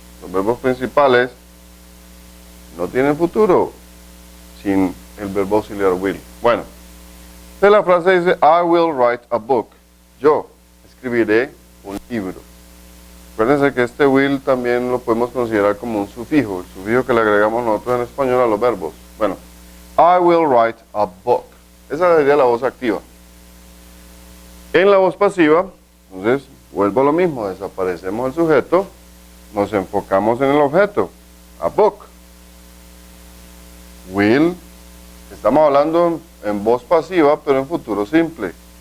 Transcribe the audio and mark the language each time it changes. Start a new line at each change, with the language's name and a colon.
Spanish: Los verbos principales no tienen futuro sin el verbo auxiliar will. Bueno, entonces la frase dice,
English: I will write a book.
Spanish: Yo escribiré un libro. Acuérdense que este will también lo podemos considerar como un sufijo, el sufijo que le agregamos nosotros en español a los verbos. Bueno,
English: I will write a book.
Spanish: Esa sería la voz activa. En la voz pasiva, entonces, vuelvo a lo mismo, desaparecemos el sujeto, nos enfocamos en el objeto, a book. Will, estamos hablando en voz pasiva, pero en futuro simple.